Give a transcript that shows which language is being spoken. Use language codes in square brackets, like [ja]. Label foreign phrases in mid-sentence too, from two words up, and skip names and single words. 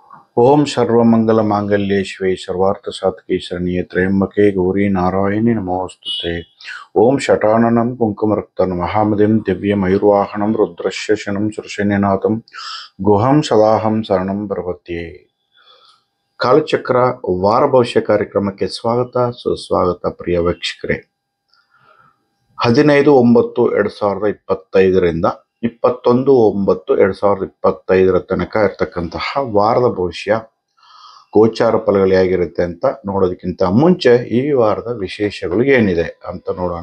[sa] ओम सर्वमंगल मांगल्ये शिवे सर्वार्थ साधके शरण्ये त्र्यंबके गौरी नारायणी नमोस्तुते। ओम शटाननं कुंकुमरक्तं महामदिं दिव्यमयूर्वाहनं रुद्रस्य शनं सुरसेननाथं गुहं सदाहं शरणं प्रपद्ये। [kn] ಕಾಲಚಕ್ರ ವಾರ ಭವಿಷ್ಯ ಕಾರ್ಯಕ್ರಮಕ್ಕೆ ಸ್ವಾಗತ ಸುಸ್ವಾಗತ ಪ್ರಿಯ ವೀಕ್ಷಕರೇ. 15/9/2025ರಿಂದ 21/9/2025 ತನಕ ಇರ್ತಕ್ಕಂತಹ ವಾರದ ಭವಿಷ್ಯ ಗೋಚಾರ ಫಲಗಳು ಹೇಗಿರುತ್ತೆ ಅಂತ ನೋಡೋದಕ್ಕಿಂತ ಮುಂಚೆ ಈ ವಾರದ ವಿಶೇಷಗಳು ಏನಿದೆ ಅಂತ ನೋಡೋಣ.